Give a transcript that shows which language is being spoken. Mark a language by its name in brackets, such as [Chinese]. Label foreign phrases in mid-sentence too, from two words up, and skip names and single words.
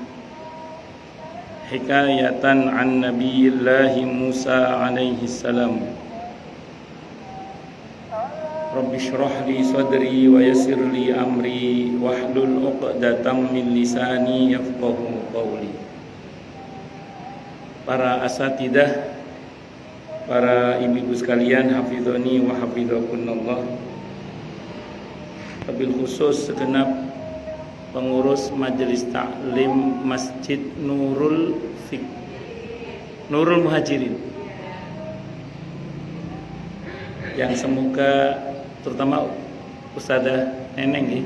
[Arabic] حكاية عن نبي الله موسى عليه السلام رب اشرح لي صدري ويسر لي أمري واحلل عقدة من لساني يفقهوا قولي. [Indonesian] Para asatidah, para ibu-ibu sekalian, [Arabic] حفظني وحفظكن الله. وبالخصوص [Indonesian] segenap pengurus Majelis Taklim Masjid Nurul Muhajirin, yang semoga terutama Ustazah Neneng ya.